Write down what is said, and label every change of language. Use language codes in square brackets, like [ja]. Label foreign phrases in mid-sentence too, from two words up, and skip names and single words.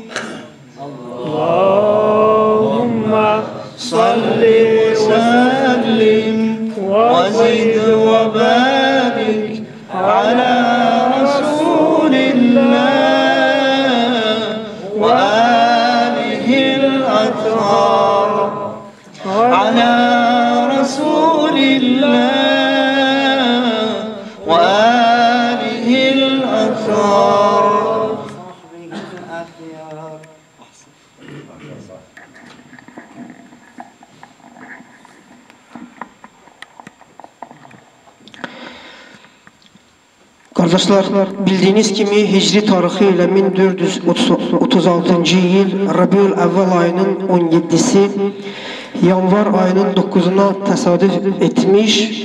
[ar] اللهم صل وسلم وزد وبارك على رسول الله وآله الأطهار على رسول الله وآله الأطهار. [tr] Kardeşler, bildiğiniz gibi Hicri tarihi ile 1436 yıl Rabiul Evvel ayının 17'si yanvar ayının 9'una tesadüf etmiş.